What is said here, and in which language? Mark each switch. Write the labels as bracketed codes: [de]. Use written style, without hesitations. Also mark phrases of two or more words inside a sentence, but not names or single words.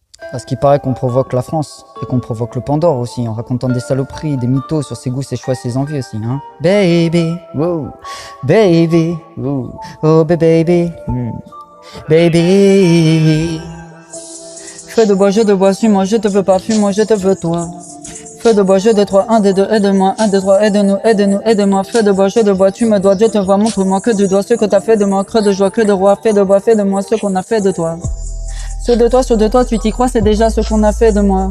[fr] Parce qu'il paraît qu'on provoque la France et qu'on provoque le Pandore aussi en racontant des saloperies, des mythos sur ses goûts, ses choix, ses envies aussi, hein. [en] Baby, wow, baby, wow, oh baby, baby. [fr] Feu de bois, je te bois, suis-moi, je te veux pas, fuis-moi, je te veux toi. Feu de bois, je de trois, un des deux, aide-moi, un, deux, trois, aide-nous, aide-nous, aide-moi. Feu de bois, je de bois, tu me dois, je te vois, montre-moi que tu dois ce que t'as fait de moi, creux de joie, que de roi, fais de bois, fais de moi ce qu'on a fait de toi. Sur de toi, tu t'y crois, c'est déjà ce qu'on a fait de moi.